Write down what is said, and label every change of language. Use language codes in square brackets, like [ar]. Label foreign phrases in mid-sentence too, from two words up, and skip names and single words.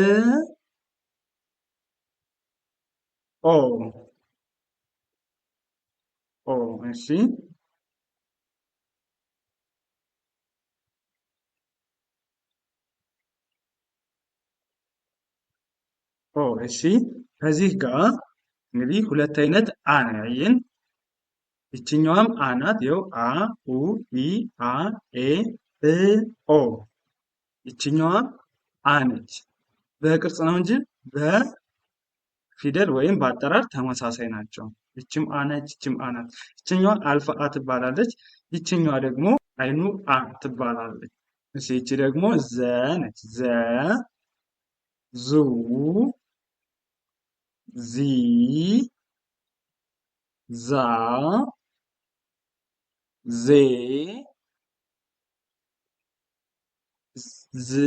[am] ኦ ኦ። እሺ ኦ። እሺ ከዚህ ጋር እንግዲህ ሁለት አይነት አ ነው ያየን። ይችኛዋም አ ናት። ይኸው አ ኡ ኢ አ ኤ እ ኦ። ይችኛዋም አ ነች። በቅርጽ ነው እንጂ በፊደል ወይም በአጠራር ተመሳሳይ ናቸው። ይችም አ ነች፣ ይችም አ ናት። ይችኛዋ አልፋ አ ትባላለች። ይችኛዋ ደግሞ አይኑ አ ትባላለች። እሺ ይቺ ደግሞ ዘ ነች። ዘ ዙ ዚ ዛ ዜ ዝ